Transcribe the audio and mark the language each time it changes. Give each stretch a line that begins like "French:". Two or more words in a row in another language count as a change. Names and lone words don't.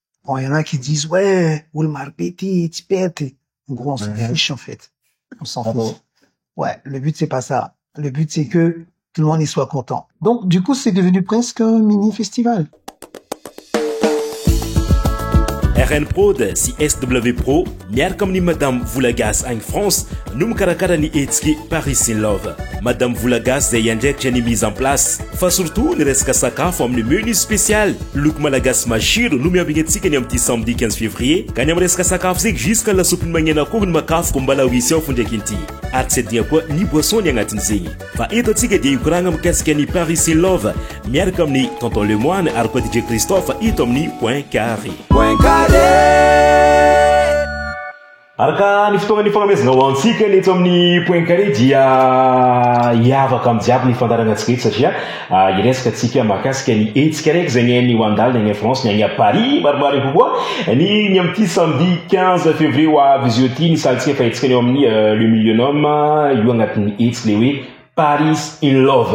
French: Bon, il y en a qui disent, ouais, Oulmar Petit, Tipete. En gros, on s'en fiche, en fait. On s'en fiche. Ouais, le but, c'est pas ça. Le but, c'est que tout le monde y soit content. Donc, du coup, c'est devenu presque un mini-festival.
Malagasy: RN Prod si SW Pro miaraka amin'ny Madame Voulagas any France no mikarakara ny etsika Paris in Love. Madame Voulagas zay andraikitra ny
French: mise en place
Malagasy: fa surtout ny resaka sakafo amin'ny
French: menu spécial
Malagasy: loko malagasy mashiro no miambigny antsika ny amin'ny
French: samedi 15 février
Malagasy: ka ny amin'ny resaka sakafo zay
French: jusqu'à la soupe
Malagasy: magnena akoho ny makafo mbala ho isy ao fondraiky inty ary tsy adigna koa ny boisson ny agnatiny zegny fa eto atsika dia ikoragna mikasika ny Paris in Love miaraka amin'ny Tonton Lemoine ary koa DJ Christophe ito amin'ny Point Carré. Araka ny fotoagna ny fagnamezana ho antsika ny eto amin'ny Point Carré dia hiavaka amin'ny jiaby ny fandaranantsika eto satria iresaka antsika mahakasika ny etsika raiky zay ny ho andalo ny agny France ny agny à Paris maromaro kokoa ny amin'ity
French: samedi 15 février
Malagasy: ho avy izy io ty ny salintsika fa etsika ny eo amin'ny le Millennium io agnatin'ny etsika le hoe Paris in Love.